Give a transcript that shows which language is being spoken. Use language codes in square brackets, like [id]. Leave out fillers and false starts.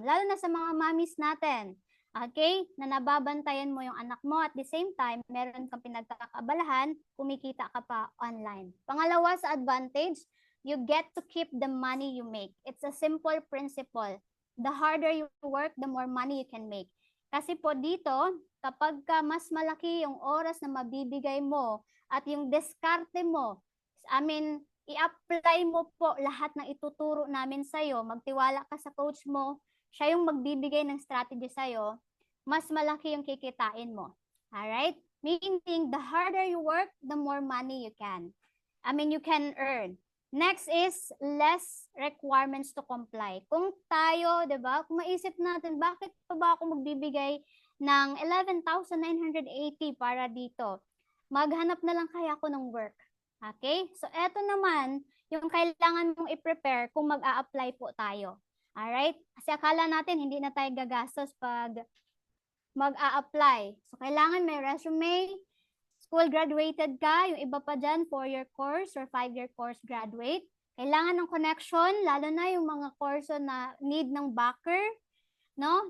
[tl] Lalo na sa mga mommies natin. Okay? Na nababantayan mo yung anak mo. At the same time, meron kang pinagkakabalahan, kumikita ka pa online. Pangalawa sa advantage, [en] you get to keep the money you make. It's a simple principle. The harder you work, the more money you can make. [tl] Kasi po dito, kapag mas malaki yung oras na mabibigay mo at yung diskarte mo, i-apply mo po lahat ng ituturo namin sa'yo, magtiwala ka sa coach mo, siya yung magbibigay ng strategy sa'yo, mas malaki yung kikitain mo. [en] Alright? Meaning, the harder you work, the more money you can. You can earn. Next is less requirements to comply. [tl] Kung tayo, di ba, kung maisip natin, bakit pa ba ako magbibigay ng 11,980 para dito? Maghanap na lang kaya ako ng work. Okay? So, eto naman, yung kailangan mong i-prepare kung mag-a-apply po tayo. Alright? Kasi akala natin, hindi na tayo gagastos pag mag-a-apply. So, kailangan may resume, school graduated ka, yung iba pa dyan, 4-year course or 5-year course graduate. Kailangan ng connection, lalo na yung mga course na need ng backer, no?